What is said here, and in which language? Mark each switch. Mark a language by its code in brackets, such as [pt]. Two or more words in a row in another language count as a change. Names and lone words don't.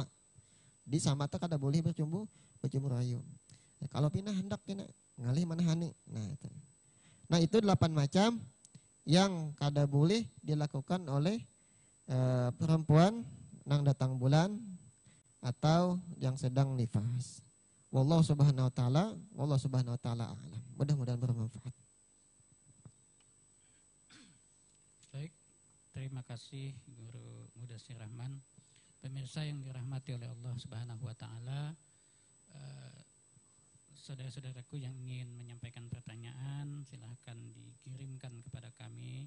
[bjn] Di sama tak kada boleh bercumbu rayu. Ya, kalau pindah hendak kena ngalih manahani. Nah, itu 8 macam yang kada boleh dilakukan oleh perempuan nang datang bulan atau yang sedang nifas. [ar] والله سبحانه وتعالى أعلم. [bjn] Mudah-mudahan bermanfaat. [id] Baik, terima kasih Guru Mudassir Rahman. Pemirsa yang dirahmati oleh Allah [ar] سبحانه وتعالى, [id] saudara-saudaraku yang ingin menyampaikan pertanyaan silahkan dikirimkan kepada kami.